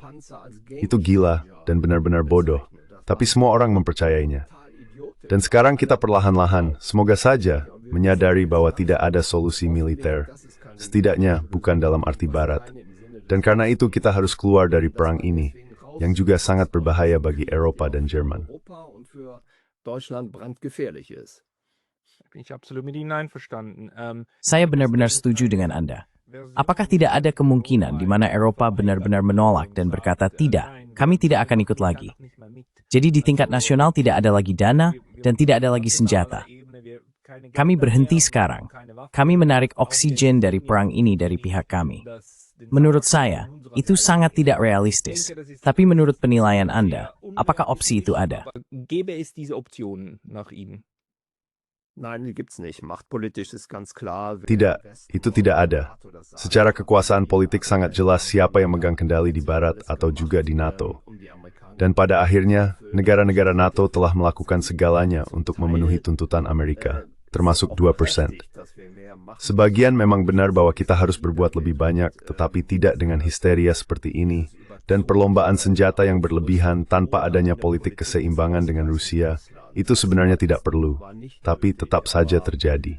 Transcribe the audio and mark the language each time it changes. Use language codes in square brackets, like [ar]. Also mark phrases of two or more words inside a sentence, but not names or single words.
[id] Itu gila dan benar-benar bodoh, tapi semua orang mempercayainya. Dan sekarang kita perlahan-lahan, semoga saja, menyadari bahwa tidak ada solusi militer, setidaknya bukan dalam arti barat. Dan karena itu kita harus keluar dari perang ini, yang juga sangat berbahaya bagi Eropa dan Jerman. [de] Deutschland brandgefährlich ist. Bin ich absolut mit Ihnen einverstanden. [id] Saya benar-benar setuju dengan Anda. Apakah tidak ada kemungkinan di mana Eropa benar-benar menolak dan berkata tidak, kami tidak akan ikut lagi? Jadi di tingkat nasional tidak ada lagi dana dan tidak ada lagi senjata. Kami berhenti sekarang. Kami menarik oksigen dari perang ini dari pihak kami. Menurut saya, itu sangat tidak realistis. Tapi menurut penilaian Anda, apakah opsi itu ada? [de] Gäbe es diese Option nach Ihnen? Nein, die gibt's nicht. Machtpolitisch ist ganz klar. [id] Tidak, itu tidak ada. Secara kekuasaan politik sangat jelas siapa yang megang kendali di Barat atau juga di NATO. Dan pada akhirnya, negara-negara NATO telah melakukan segalanya untuk memenuhi tuntutan Amerika, termasuk 2%. Sebagian memang benar bahwa kita harus berbuat lebih banyak, tetapi tidak dengan histeria seperti ini, dan perlombaan senjata yang berlebihan tanpa adanya politik keseimbangan dengan Rusia, itu sebenarnya tidak perlu, tapi tetap saja terjadi.